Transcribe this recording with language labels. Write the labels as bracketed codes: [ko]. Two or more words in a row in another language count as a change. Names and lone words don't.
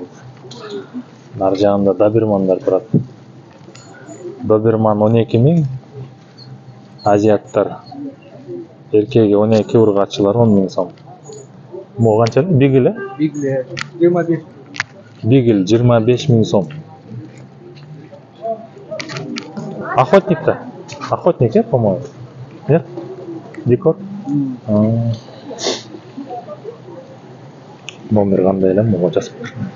[ky] Нар жагында добермандар турат. Доберман 12 000, азиаттар эркеги 12, ургачылар 10 000 сом. Могу канча? Бигель, э? Бигле 25. Бигель 25 000 сом. [ru] Охотник-то? Охотник, э, по-моему? Нет? Дикор? [ky] Номер кандай эле, могу жазып бер.